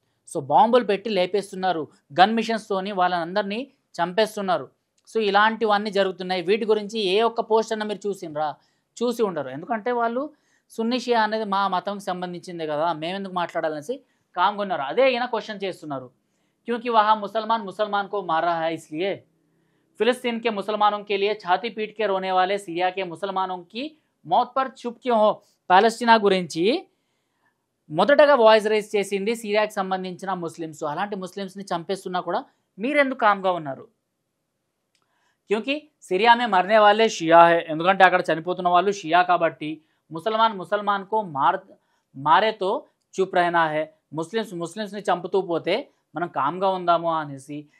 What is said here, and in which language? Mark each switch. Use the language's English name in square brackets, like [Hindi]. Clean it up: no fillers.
[Telugu] So బాంబులు పెట్టి లేపేస్తున్నారు, gun మిషన్స్తోని వాళ్ళందరినీ చంపేస్తున్నారు. సో ఇలాంటివన్నీ జరుగుతున్నాయి. వీటి గురించి ఏ ఒక్క పోస్ట్ అన్న మీరు చూసి ఉండరు. ఎందుకంటే వాళ్ళు సున్నీ షియా అనేది మా మతంకి సంబంధించిందే కదా, మేమెందుకు మాట్లాడాలనేసి కామ్గా ఉన్నారు. అదే ఈయన క్వశ్చన్ చేస్తున్నారు. [Hindi] क्योंकि वहाँ मुसलमान को मार रहा है, इसलिए फिलिस्तीन के मुसलमानों के लिए छाती पीट के रोने वाले सीरिया के मुसलमानों की मौत पर चुप क्यों हो? [Telugu] పాలస్తీనా గురించి మొదటగా వాయిస్ రైజ్ చేసింది సిరియాకి సంబంధించిన ముస్లిమ్స్. అలాంటి ముస్లిమ్స్ని చంపేస్తున్నా కూడా మీరెందుకు కామ్గా ఉన్నారు? [Hindi] క్యూంకి సిరియా మే మర్నే [Telugu] వాళ్ళే షియా హే, ఎందుకంటే అక్కడ చనిపోతున్న వాళ్ళు షియా కాబట్టి. [Hindi] ముసల్మాన్ కో మారేతో చూప్ రహనా హే, [Telugu] ముస్లిమ్స్ని చంపుతూ పోతే మనం కామ్గా ఉందాము అనేసి.